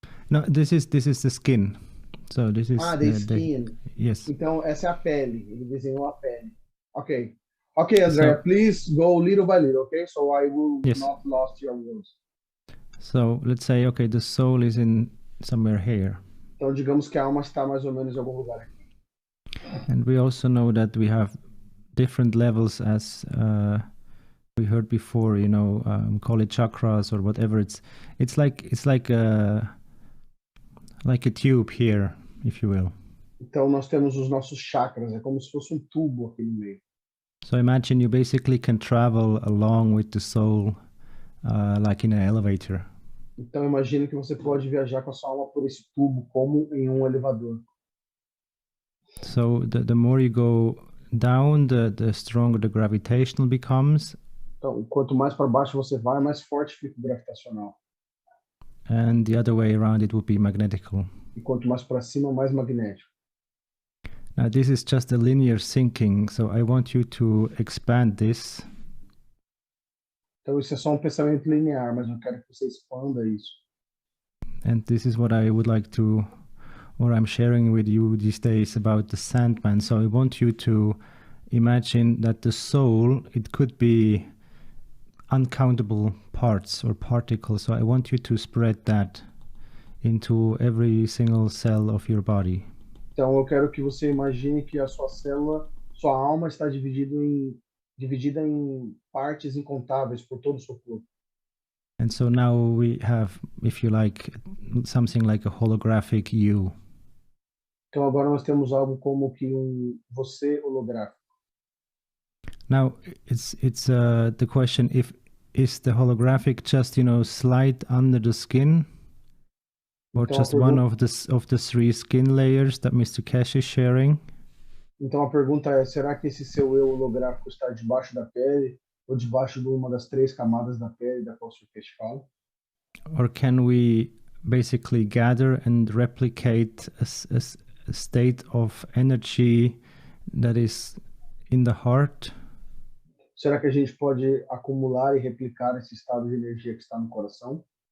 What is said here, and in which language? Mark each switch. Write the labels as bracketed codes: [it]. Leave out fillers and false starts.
[en] No, this is the skin. So this is the skin. Yes. [pt] Então essa é a pele. Ele desenhou a pele. [en] Okay, Andrea, so, please go little by little. Okay, so I will not lost your words. So let's say, okay, the soul is in somewhere here. [pt] Então digamos que a alma está mais ou menos em algum lugar aqui. [en] And we also know that we have different levels, as we heard before. You know, call it chakras or whatever. It's like a tube here, if you will. [pt] Então nós temos os nossos chakras. É como se fosse tubo aqui no meio. [en] So imagine you basically can travel along with the soul, like in an elevator. [pt] Então imagine que você pode viajar com a sua alma por esse tubo como em elevador. [en] So the more you go down, the stronger the gravitational becomes. [pt] Então, quanto mais para baixo você vai, mais forte fica o gravitacional. [en] And the other way around, it would be magnetical. [pt] E quanto mais para cima, mais magnético. [en] Now this is just a linear thinking, so I want you to expand this. [pt] Então isso é só pensamento linear, mas eu quero que você expanda isso. [en] And this is what I would like to, or I'm sharing with you these days about the Sandman. So I want you to imagine that the soul, it could be uncountable parts or particles. So I want you to spread that into every single cell of your body. [pt] Então eu quero que você imagine que a sua célula, sua alma está dividida em partes incontáveis por todo o seu corpo. [en] And so now we have, if you like, something like a holographic you. [pt] Então agora nós temos algo como que você holográfico. [en] Now it's the question, if is the holographic just, you know, slide under the skin, or [pt] então, [en] just one of the 3 skin layers that Mr. Cash is sharing? [pt] Então a pergunta é, será que esse seu eu holográfico está debaixo da pele ou debaixo de uma das 3 camadas da pele da qual o Sr. Cash fala? [en] Or can we basically gather and replicate a state of energy that is in the heart? [pt] Será que a gente pode acumular e replicar esse estado de energia que está no coração?